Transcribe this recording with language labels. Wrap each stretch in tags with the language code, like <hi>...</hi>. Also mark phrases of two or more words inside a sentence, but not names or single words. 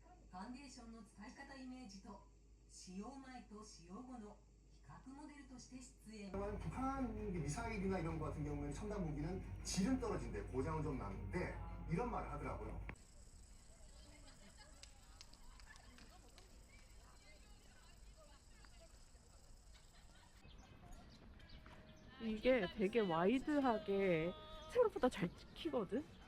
<ja>ファンデーションの使い方イメージと使用前と使用後の比較モデルとして出演.</ja> <ko>북한 미사일이나 이런 거 같은 경우에는 첨단 무기는 질은 떨어진대, 고장은 좀 나는데 이런 말을 하더라고요. 이게 되게 와이드하게 생각보다 잘 찍히거든?</ko>